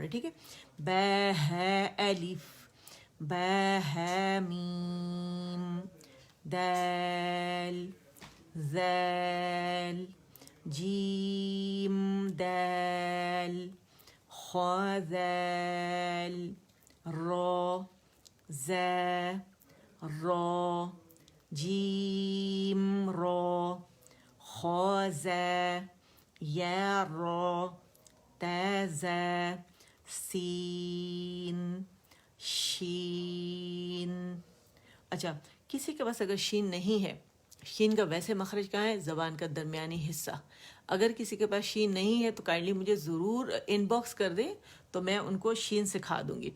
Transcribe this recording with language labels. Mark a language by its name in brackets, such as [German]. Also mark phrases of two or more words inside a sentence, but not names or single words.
[Urdu] ٹھیک ہے. با ہے الف، با ہے میم، دال، ذال، جیم دال، خا ذال، را زا را، جیم را، خا زا، یا را، تا زا، سین، شین. اچھا کسی کے پاس اگر شین نہیں ہے، شین کا ویسے مخرج کہاں ہے؟ زبان کا درمیانی حصہ. اگر کسی کے پاس شین نہیں ہے تو کائنڈلی مجھے ضرور ان باکس کر دیں تو میں ان کو شین سکھا دوں گی.